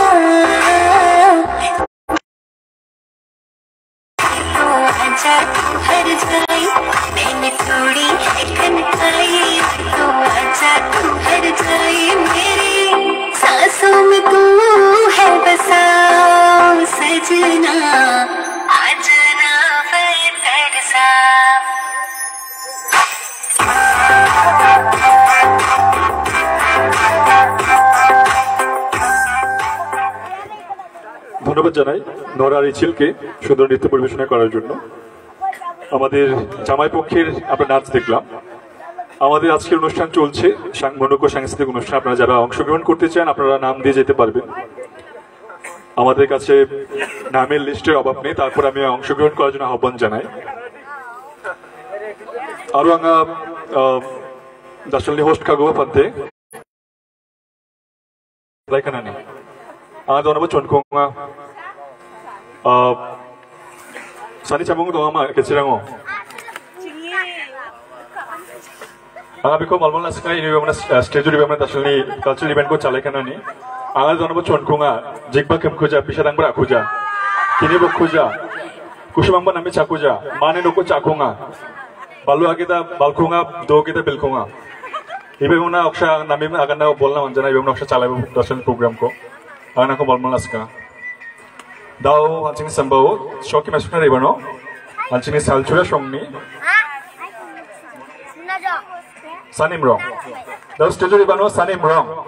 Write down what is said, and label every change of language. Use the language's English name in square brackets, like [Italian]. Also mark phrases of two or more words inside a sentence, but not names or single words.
[Hindi] आजा तू हर जाई मैंने थोड़ी कनकाई तो आजा तू हर जाई मेरी सांसों में तू है बसा सजना आ जाना मैं तरसा [Bangla] ধন্যবাদ জানাই নরা রিচিলকে সুন্দর নৃত্য পরিবেশনা করার জন্য। আমাদের জামাই পক্ষের আমরা নাচ দেখলাম। আমাদের আজকের অনুষ্ঠান চলছে মনোজ্ঞ সাংস্কৃতিক অনুষ্ঠান। আপনারা যারা অংশগ্রহণ করতে চান আপনারা নাম দিয়ে যেতে পারবেন। আমাদের কাছে নামের লিস্টের অভাব নেই, তারপর আমি অংশগ্রহণ করার জন্য আহ্বান জানাই। [Garo] আরো আঙ্গা দাসলনি হোস্ট কাগো পান্তে লাইকানানি Ang doon na ba chon kung sani chamong doon ma kecirang o. Ang abi ko malmal na sky ini bamna stage ri bamna tasli cultural event ko chalai kana ni. Ang doon na ba chon kung jigba kem khuja pisarang bra khuja. Kini bo khuja. Kusumang ba nami chakuja. Mane no ko chakunga. Balu agita balkunga do kita bilkunga. Ibe bamna oksha nami agan na bolna manjana ibe bamna oksha chalai tasli program ko. Anak ko balmal naska. Daw hancing sambao shoki masukna rebano. Hancing salchura shongni. Sanim wrong. Daw stage rebano sanim wrong.